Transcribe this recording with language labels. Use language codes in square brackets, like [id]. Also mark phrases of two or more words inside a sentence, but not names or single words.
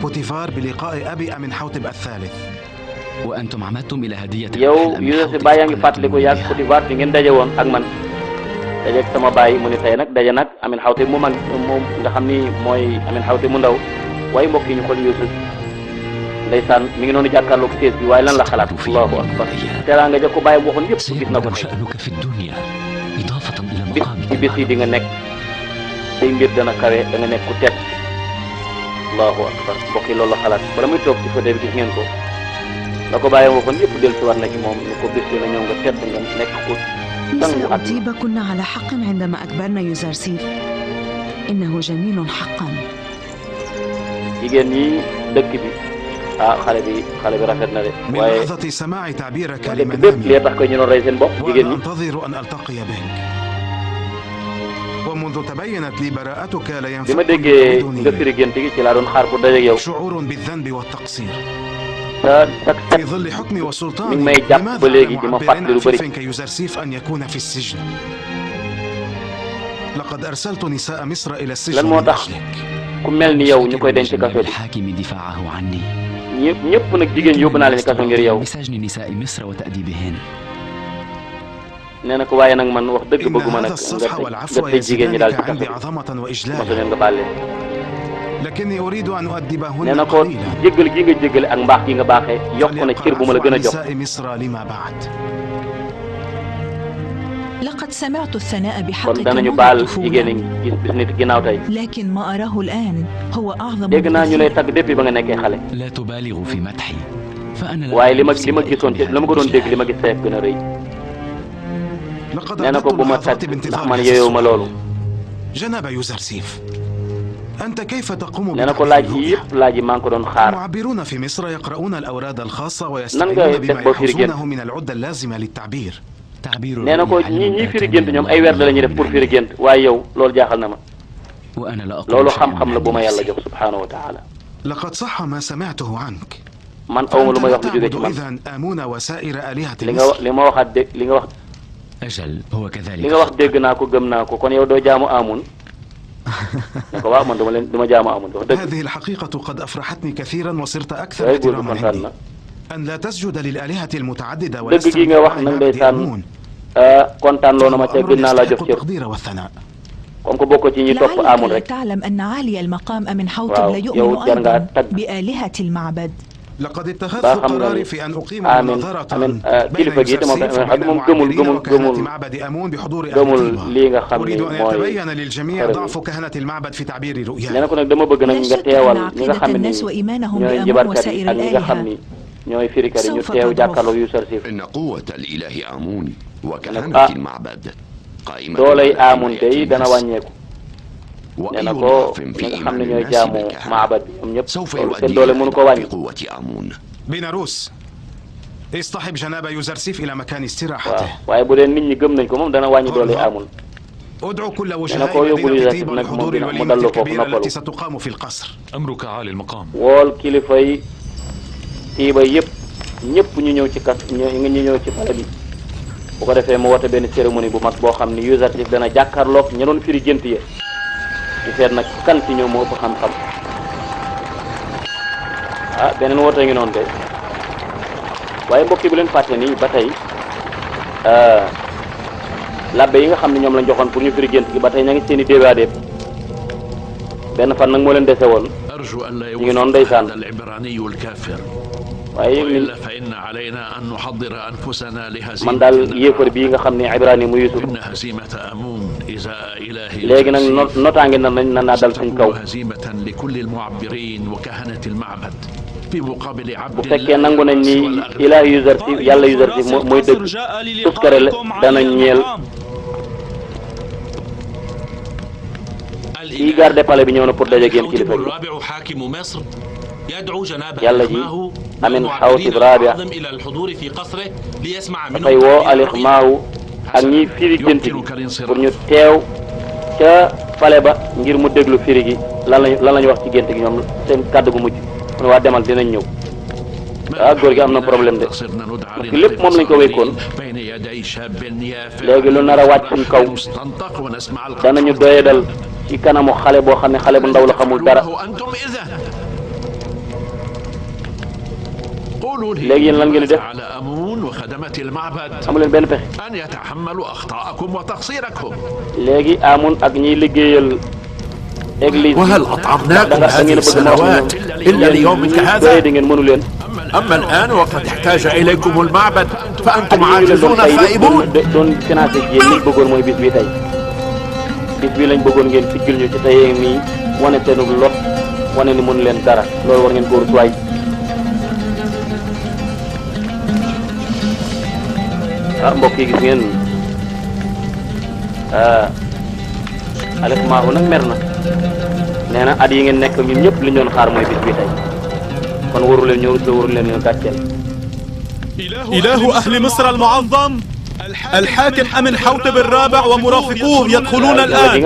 [wo] yow Youssouf baa yaa ngi fàttaliku yàgg Potifar fi ngeen daje woon ak man dajeeg sama baay mu ni tey nag daje nag Amin Xawtib mu mag moom nga xam ni mooy Amin Xawtib mu ndaw waaye mbokk yi ñu xool Youssouf ndeysaan mi ngi noonu jàkkaarloog sees bi waaye lan la xalaat [ar] الله أكبر [wo] teraanga ja ko bàyyi waxoon yëpp gis na ko tey bis ci bis yi di nga nekk say mbir dana kawe da nga nekk ku tedd [ar] الله أكبر [wo] mbokk yi loolu la xalaat bala muy toog ci fauteuil bi gis ngeen ko la ko bàyyi waxoon yëpp del si war na ci moom ni ko bis dina ñëw nga tedd nga nekk ku [ar] نساء طيبة كنا على حق عندما أكبرنا يوزرسيف إنه جميل حقا [wo] jigéen ñi dëkk bi xale bi rafet na de waaye dëkk bépp li tax ko ñu doon rey seen bopp jigéen ñi [ar] منذ تبينت لي براءتك لا [wo] bi ma [ar] ينفك [wo] déggee nga firi gént gi ci laa doon xaar pour dajeeg yow [ar] شعور بالذنب والتقصير [wo] te [ar] في ظل حكمي [wo] mi ngi [ar] وسلطاني [wo] may jàpp ba [ar] لماذا [wo] léegi di ma [ar] معبر [wo] fàttali [ar] عن [wo] lu bëri [ar] عفيف كيوزرسيف أن يكون في السجن لقد أرسلت نساء مصر إلى [wo] lan [ar] السجن [wo] moo [ar] من [wo] tax [ar] أجلك [wo] ku mel ni yow ñu koy denc kaso bi [ar] الحاكم دفاعه عني [wo] ñëpp nag jigéen yóbbu naa leen kaso ngir yow [ar] بسجن نساء مصر وتأديبهن [wo] nee na ko waaye nag man wax dëgg [ar] إن [wo] bëgguma [ar] هذا [wo] nag [ar] الصفح [wo] nga [ar] والعفو [wo] tëj jigéen ñi daal ci [ar] يزيدانك [wo] kaso [ar] عندي [wo] bi [ar] عظمة [wo] mosu [ar] وإجلالا [wo] leen nga baal leen [ar] لكني أريد أن [wo] nee [ar] أؤدبهن [wo] na ko [ar] قليلا [wo] jéggal gi nga jéggale ak mbaax gi nga baaxee yokk na cër bu ma la gën a jox [ar] نساء مصر لما بعد لقد سمعت الثناء [wo] kon [ar] بحقك [wo] danañu [ar] منذ [wo] baal jigéen [ar] الطفولة [wo] ñi gis bis nit ginnaaw tey [ar] لكن ما أراه الآن هو أعظم [wo] dégg naa ñu lay [ar] بكثير. [wo] tagg depuis ba nga nekkee xale [ar] لا تبالغ في مدحي فأنا لا [wo] waaye li ma [ar] أحسن [wo] gisoon ci la ma ko doon dégg li ma gis seef gën a rëy [ar] لقد [wo] nee na ko [ar] أردت [wo] bu ma [ar] اللحظات [wo] tagg ndax [ar] بانتظار [wo] man [ar] هذا [wo] yeyoo ma [ar] السؤال. [wo] loolu [ar] جناب يوزرسيف أنت كيف تقوم [wo] nee na ko [ar] بتعبير [wo] laaj yi [ar] الرؤيا؟ [wo] yëpp laaj yi maa ngi ko doon xaar [ar] المعبرون في مصر يقرؤون الأوراد الخاصة [wo] nan ngay [ar] ويستعينون [wo] def [ar] بما [wo] boo firi gént [ar] يحوزونه من العدة اللازمة للتعبير تعبير [wo] nee na ko [ar] الرؤيا [wo] ñii [ar] علم [wo] firi [ar] آتاني [wo] gént ñoom ay [ar] الله [wo] weer la ñuy def pour firi gént waaye yow loolu jaaxal na ma [ar] وأنا لا أقول [wo] loolu [ar] شيئا [wo] xam-xam [ar] من [wo] la bu ma [ar] عند [wo] yàlla [ar] نفسي. [wo] jox [ar] سبحانه وتعالى لقد صح ما سمعته عنك [wo] man awma lu may wax lu jóge [ar] تعبد [wo] ci man [ar] إذن آمون وسائر آلهة [wo] li nga [ar] مصر [wo] li ma waxaat dégg li nga wax [ar] أجل هو [wo] li [ar] كذلك [wo] nga wax dégg naa ko gëm naa ko kon yow doo jaamu amun ne ko waaw man duma jaamu amun wax dëgg [ar] هذه الحقيقة قد أفرحتني كثيرا وصرت أكثر [wo] waaye góor gi [ar] احتراما [wo] kontaan [ar] عندي [wo] na [ar] أن لا تسجد للآلهة المتعددة [wo] dëgg [ar] ولست [wo] gi nga wax nag ndeysaan kontaan loo na ma ca gën naa laa jox cër [ar] التقدير والثناء [fr] comme que [wo] bokk ci ñi topp amun [ar] لعلك لا [wo] rek [ar] تعلم أن عالي المقام من حوطب لا [wo] waaw [ar] يؤمن [wo] yow jar ngaa [ar] أيضا [wo] tagg [ar] بآلهة المعبد لقد اتخذت [wo] baa xam nga [ar] قراري [wo] ni [ar] في أن أقيم [wo] amin [ar] مناظرة [wo] amin [ar] بين [wo] kilifa gi itam [ar] يوسف [wo] xam [ar] وبين [wo] moom gëmul [ar] المعبرين وكهنة [wo] gëmul [ar] معبد أمون بحضور أهل [wo] gëmul [ar] طيبة. [wo] lii nga xam ni [ar] أريد أن [wo] mooy [ar] يتبين للجميع [wo] xare bi [ar] ضعف كهنة المعبد في تعبير [wo] nee na [ar] رؤياي [wo] ko nag dama bëgg nag [ar] لا [wo] nga [ar] شك أن [wo] teewal ñi nga [ar] عقيدة [wo] xam ne [ar] الناس [wo] nii [ar] وإيمانهم [wo] ñooy [ar] بأمون [wo] njibarkat yi [ar] وسائر [wo] ak ñi nga xam [ar] الآلهة [wo] ni ñooy firikat yi ñu [ar] سوف [wo] teew [ar] تضعف. [wo] jàkkaarloo Yuusuf [ar] إن قوة الإله آمون وكهنة آه. المعبد قائمة [wo] doolay [ar] على [wo] amun [ar] حماية [wo] day dana [ar] الناس. [wo] wàññeeku nee [ar] وأي [wo] na ko [ar] ضعف [wo] ñi [ar] في [wo] nga xam [ar] إيمان [wo] ne ñooy [ar] الناس [wo] jaamu [ar] بالكهنة [wo] maabad bi ñoom ñëpp [ar] سوف [wo] loolu seen [ar] يؤدي [wo] doole [ar] إلى [wo] mënu ko [ar] ضعف [wo] wàññi [ar] قوة آمون. بيلاروس اصطحب جناب يوزرسيف إلى مكان [wo] waaw [ar] استراحته [wo] waaye bu dee nit ñi gëm nañ ko moom dana wàññi doole amun [ar] ادعو كل أنا وجهاء أقول مدينة يقول طيبة إذا لحضور كنا الوليمة مدلو فوق الكبيرة نقلو. التي ستقام في القصر. أمرك عالي المقام. [wo] wool kilifa yi tiiba yëpp ñëpp ñu ñëw ci kas ñu ñëw ci pale bi bu ko defee mu woote benn cérémonie bu mag boo xam ni Yuusuf dana jàkkaarloog ña doon firi gént ya di seet nag kan ci ñoom moo ëpp xam-xam ah beneen woote ngi noonu de waaye mbokk yi bu leen fàtte ni ba tey labbe yi nga xam ne ñoom lañ joxoon pour ñu firi gént gi ba tey ña ngi seen i déewaadeeb benn fan nag moo leen dese woon [ar] أرجو أن لا [wo] ñu ngi noonu ndeysaan [ar] هذا العبراني الكافر [wo] waaye [ar] وإلا فإن علينا أن نحضر أنفسنا [wo] man [ar] لهزيمة [wo] daal yéefar bii nga xam ne Ibrahima mu Yuusuf [ar] إن هزيمة أمون إزاء إله [wo] léegi nag notaange na dal suñ kaw [ar] ستكون هزيمة لكل المعبرين وكهنة المعبد في مقابل [wo] bu [ar] عبد [wo] fekkee [ar] الله [wo] nangu nañ ni [ar] والأغنياء. [wo] ilaa Yuusuf yàlla Yuusuf mooy dëgg tuskare la dana ñeel kii garde palais bi ñëw na pour daje ak yéen kilifa gi [ar] الرابع حاكم مصر يدعو جناب يلا جي. ألخماه أمين والمعبرين حوتب رابع. الأعظم إلى الحضور في قصره ليسمع منه [wo] dafay woo Alix Maahu ak ñiy firi gént gi pour ñu teew ca palais ba ngir mu déglu firi gi lan lañu wax ci gént gi ñoom seen kàddu gu mujj mu ne waa demal dinañ ñëw ah góor gi am na [fr] problème de parce que [wo] lépp moom lañ ko wékkoon [ar] بين يدي شاب يافع [wo] léegi lu nar a wàcc suñ kaw [ar] مستنطق ونسمع [wo] danañu doyadal ci kanamu xale boo xam ne xale bu ndaw la xamul dara [ar] أنتم إذا قولوا [wo] léegi yéen lan ngeen di def [ar] على أمون وخدمة المعبد [wo] amu leen benn pexe [ar] أن يتحملوا أخطاءكم وتقصيركم [wo] léegi amun ak ñiy liggéeyal église [ar] وهل أطعمناكم هذه السنوات إلا ليومك هذا؟ [wo] di ngeen mënu leen [ar] أما الآن وقد احتاج إليكم المعبد فأنتم عاجزون خائبون. [wo] doon financé ji yéen liñ bëggoon mooy bis bi tey bis bi lañ bëggoon ngeen siggil ñu ci tey nii wane seenu lot wane ni mënu leen dara loolu war ngeen ko rutuwaay ah mbokk yi gis ngeen Alix Maahu nag mer na nee na at yi ngeen nekk ñun ñëpp li ñu doon xaar mooy bis bi tey kon waru leen ñëw waru leen ñu gàcceel [ar] إله أهل مصر المعظم الحاكم أمن حوتب الرابع ومرافقوه يدخلون الآن.